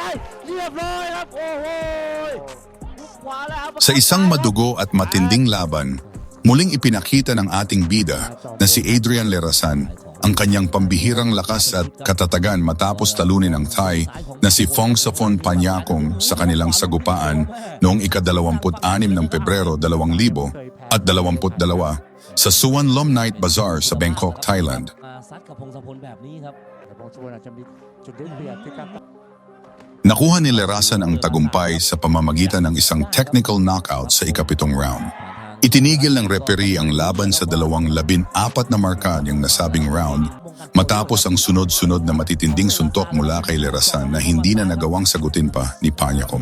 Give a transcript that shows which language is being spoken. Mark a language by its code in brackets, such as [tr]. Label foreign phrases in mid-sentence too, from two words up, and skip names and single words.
[tl] Sa isang madugo at matinding laban, muling ipinakita ng ating bida na si Adrian Lerasan ang kanyang pambihirang lakas at katatagan matapos talunin ng Thai na si Phongsaphorn Panyakong sa kanilang sagupaan noong ika-26 ng Pebrero 2000 at 22 sa Suan Lom Night Bazaar sa Bangkok, Thailand. [th] ซัดกับพงศพลแบบนี้ครับ แต่พงศวรรณอาจจะมีจุดได้เปรียบที่การ [tl] Nakuha ni Lerasan ang tagumpay sa pamamagitan ng isang [en] technical knockout [tl] sa ikapitong round. Itinigil ng referee ang laban sa 14 na marka niyang nasabing round matapos ang sunod-sunod na matitinding suntok mula kay Lerasan na hindi na nagawang sagutin pa ni Panyakong.